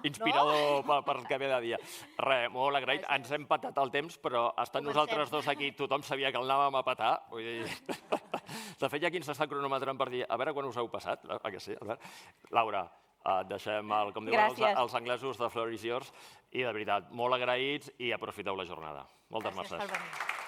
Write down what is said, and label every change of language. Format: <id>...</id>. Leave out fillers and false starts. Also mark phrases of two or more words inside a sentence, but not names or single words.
<ca>Inspirador per el que ve de dia. Res, molt agraït. Ens hem patat el temps, però estant nosaltres dos aquí, tothom sabia que el anàvem a patar. De fet, hi ha qui ens està cronometrant per dir a veure quan us heu passat. Laura, et deixem, com diuen els anglesos,</ca> <en>the floor is yours.</en> <ca>I de veritat, molt agraïts i aprofiteu la jornada. Moltes mercès.</ca>